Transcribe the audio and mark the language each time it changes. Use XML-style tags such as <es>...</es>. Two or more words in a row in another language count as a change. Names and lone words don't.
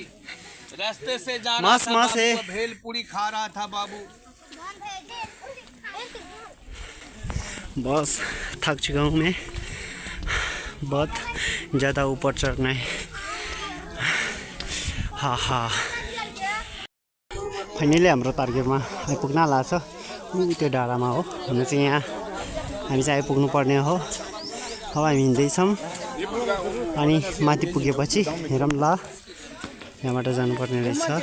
<hi>रास्ते से जा रहा था बाबू, भेलपुरी खा रहा था बाबू। बस थक चुका हूँ मैं, बहुत ज़्यादा ऊपर चढ़ना है।</hi> <ne>हाँ फाइनली हाम्रो टार्गेटमा आइपुग्न लाग्छ। त्यो डाँडामा हो। हामी चाहिँ यहाँ आइपुग्नु पर्ने हो। अब हामी हिँड्दैछौँ अनि माथि पुगेपछि हेरौँ ल, यहाँबाट जानुपर्ने रहेछ।</ne>